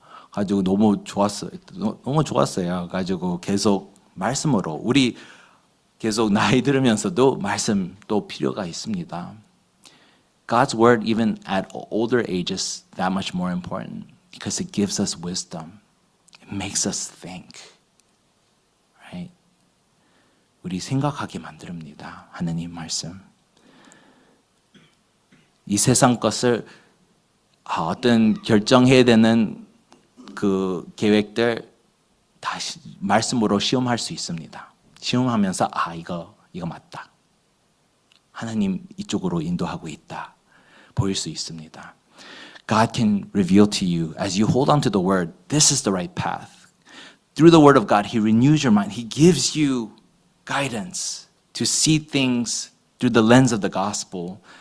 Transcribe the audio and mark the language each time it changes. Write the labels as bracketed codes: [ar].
[ko] 가지고 너무 좋았어요. 가지고 계속 말씀으로 우리 계속 나이 들으면서도 말씀 또 필요가 있습니다. [en] God's word even at older ages that much more important because it gives us wisdom. It makes us think. Right? [ko] 우리 생각하게 만듭니다. 하나님 말씀. 이 세상 것을 어떤 결정해야 되는 그 계획들 다시 말씀으로 시험할 수 있습니다. 시험하면서 이거 맞다. 하나님 이쪽으로 인도하고 있다. 보일 수 있습니다. [en] God can reveal to you as you hold on to the word, this is the right path. Through the word of God, He renews your mind. He gives you guidance to see things through the lens of the gospel.